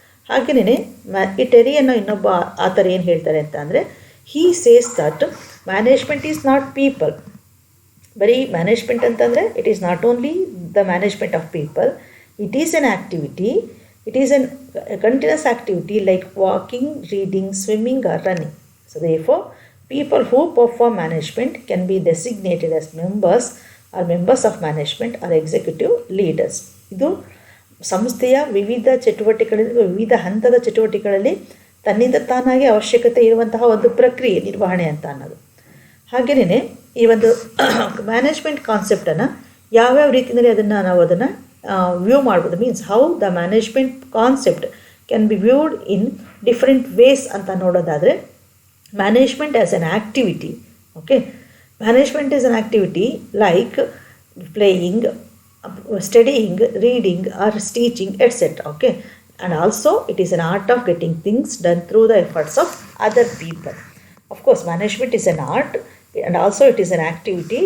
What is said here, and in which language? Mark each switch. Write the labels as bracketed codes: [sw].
[kn] ಹಾಗೆಯೇ ಟೆರಿ ಅನ್ನೋ ಇನ್ನೊಬ್ಬ ಆತರ ಏನು ಹೇಳ್ತಾರೆ ಅಂತ ಅಂದರೆ, [en] He says that management is not people. [kn] ಬರೀ ಮ್ಯಾನೇಜ್ಮೆಂಟ್ ಅಂತಂದರೆ [en] It is not only the management of people, it is an activity, it is an continuous activity like walking, reading, swimming or running. So [kn] therefore [en] people who perform management can be designated as members of management or executive leaders. [kn] ಇದು ಸಂಸ್ಥೆಯ ವಿವಿಧ ಚಟುವಟಿಕೆಗಳಲ್ಲಿ, ವಿವಿಧ ಹಂತದ ಚಟುವಟಿಕೆಗಳಲ್ಲಿ ತನ್ನಿಂದ ತಾನಾಗಿ ಅವಶ್ಯಕತೆ ಇರುವಂತಹ ಒಂದು ಪ್ರಕ್ರಿಯೆ ನಿರ್ವಹಣೆ ಅಂತ ಅನ್ನೋದು. ಹಾಗೆಯೇ ಈ ಒಂದು ಮ್ಯಾನೇಜ್ಮೆಂಟ್ ಕಾನ್ಸೆಪ್ಟನ್ನು ಯಾವ್ಯಾವ ರೀತಿಯಲ್ಲಿ ನಾವು ಅದನ್ನು ವ್ಯೂ ಮಾಡ್ಬೋದು, [en] means how the management concept can be viewed in different ways [kn] ಅಂತ ನೋಡೋದಾದರೆ, [en] management as an activity. Okay, management is an activity like playing, studying, reading or teaching, etc. Okay, and also it is an art of getting things done through the efforts of other people. Of course, management is an art and also it is an activity.